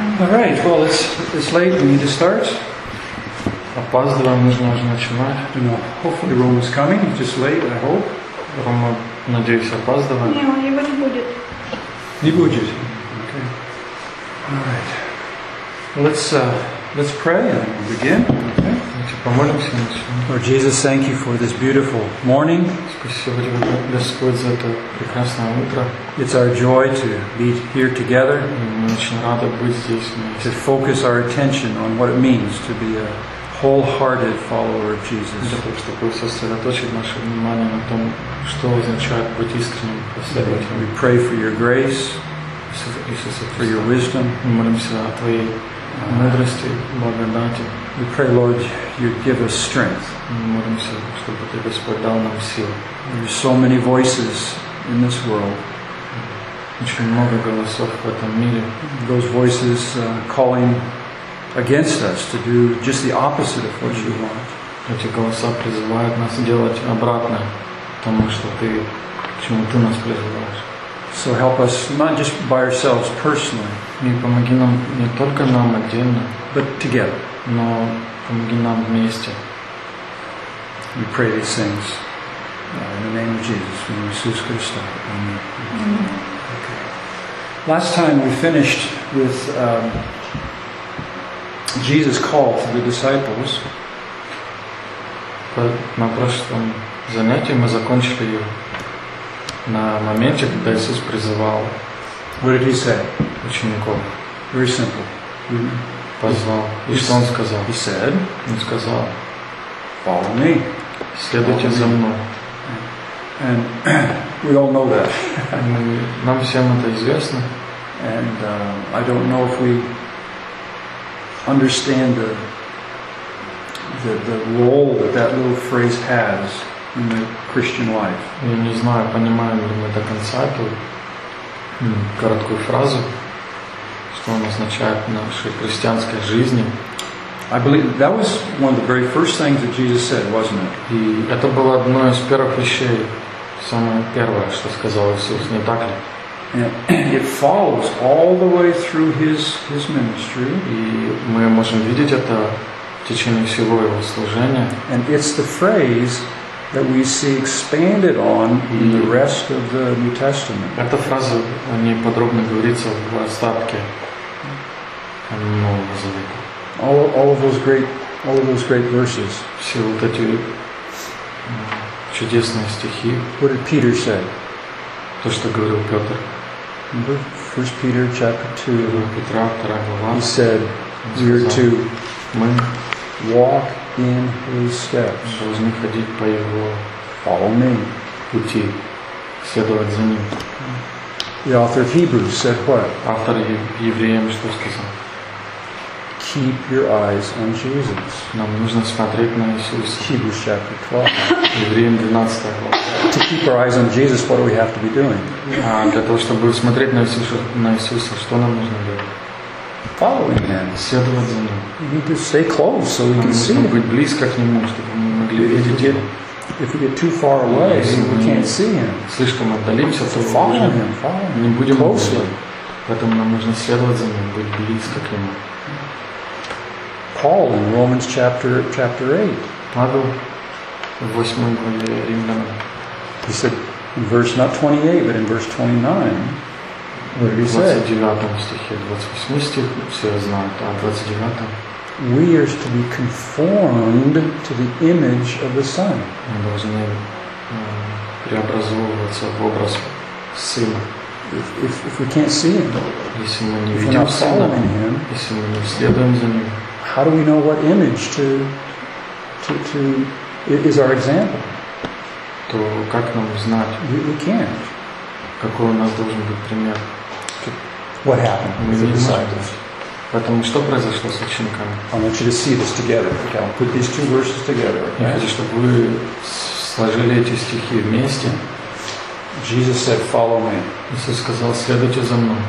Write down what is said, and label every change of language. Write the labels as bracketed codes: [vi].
[en] All right, well, it's late, we need to start. [ru] Опаздываем, нужно уже начинать. [en] You know, hopefully Rome is coming, it's just late, I hope. [ru] Рома, надеюсь, опаздываем. Не, он его не будет. Не будет? [en] Okay. All right. Let's pray and begin. [ru] Давайте помолимся и начнем. [en] Lord Jesus, thank you for this beautiful morning. [ru] Спасибо тебе, Господь, за это прекрасное утро. [en] It's our joy to be here together. [ru] Очень рада быть здесь. [en] To focus our attention on what it means to be a wholehearted follower of Jesus. [ru] Чтобы сосредоточить наше внимание на том, что означает быть искренним последователем. [en] We pray for your grace. For your wisdom. [ru] Мы молимся о твоей мудрости, благодати. [en] We pray, Lord, you give us strength. [ru] Мы молимся, чтобы ты, Господь, дал нам силу. [en] There are so many voices in this world. [ru] Очень много голосов в этом мире. [en] Those voices calling against us to do just the opposite of what you want. [ru] Эти голоса призывают нас делать обратное тому, что ты, чему ты нас призываешь. [en] So help us not just by ourselves personally. [ru] Не помоги нам не только нам отдельно, [en] but together. [ru] Но помоги нам вместе. [en] We pray these things in the name of Jesus, in Jesus Christ. Amen. Amen. Okay. Last time we finished with Jesus' call to the disciples. But [ru] на прошлом занятии мы закончили ее. На моменте, когда Иисус призывал учеников. [en] Very simple. [ru] Позвал. И что Он сказал? [en] He said, [ru] Он сказал, [en] follow me. [ru] Следуйте за мной. [en] And we all know that. [ru] Нам всем это известно. [en] And I don't know if we understand the role that little phrase has in the Christian life. [ru] Я не знаю, понимаем ли мы до конца эту короткую фразу, что она означает в нашей христианской жизни. [en] I believe that was one of the very first things that Jesus said, wasn't it? [ru] И это было одно из первых вещей, самое первое, что сказал Иисус, не так ли? [en] And it follows all the way through his ministry. [ru] И мы можем видеть это в течение всего его служения. [en] And it's the phrase that we see expanded on in the rest of the New Testament. [ru] Эта фраза, о ней подробно говорится в остатке Нового Завета. [en] All of those great verses. [ru] Все вот эти чудесные стихи. [en] What did Peter say? [ru] То, что говорил Петр. [en] Remember? 1 Peter chapter 2. [ru] Петра, 2 глава. [en] He said, we are to walk in his steps. [ru] Должны ходить по его [en] follow me. [ru] Пути. Следовать за ним. [en] The author of Hebrews said what? [ru] Автор евреям что сказал? [en] Keep your eyes on Jesus. [ru] Нам нужно смотреть на Иисуса. [en] Hebrews chapter 12. [ru] Евреям 12 глава. [en] To keep our eyes on Jesus, what do we have to be doing? [ru] Для того, чтобы смотреть на Иисуса, что нам нужно делать? [en] Following him. [ru] Следовать за ним. [en] We need to stay close so we can see. [ru] Быть близко к нему, чтобы мы могли видеть его. [en] If we get too far away, we can't see him. [ru] Слишком отдалимся, то [en] follow him. [ru] Не будем [en] closely. [ru] Поэтому нам нужно следовать за ним, быть близко к нему. [en] Paul in Romans chapter 8. [ru] Павел в 8 главе Римлян. [en] He said in verse not 28, but in verse 29. [ru] В 29 стихе, 28 стих, все знают, а в 29-м [en] we are to be conformed to the image of the Son. [ru] Мы должны преобразовываться в образ Сына. [en] If we can't see Him, [ru] если мы не видим Сына, если мы не следуем за Ним, [en] how do we know what image to is our example? [ru] То как нам знать? [en] We can't. [ru] Какой у нас должен быть пример? [en] What happened with the disciples? [ru] Поэтому что произошло с учениками? [en] I want you to see this together. Okay, I'll put these two verses together. [ru] Я хочу, чтобы вы сложили эти стихи вместе. [en] Jesus said, "Follow me." [ru] Иисус сказал, следуйте за мной.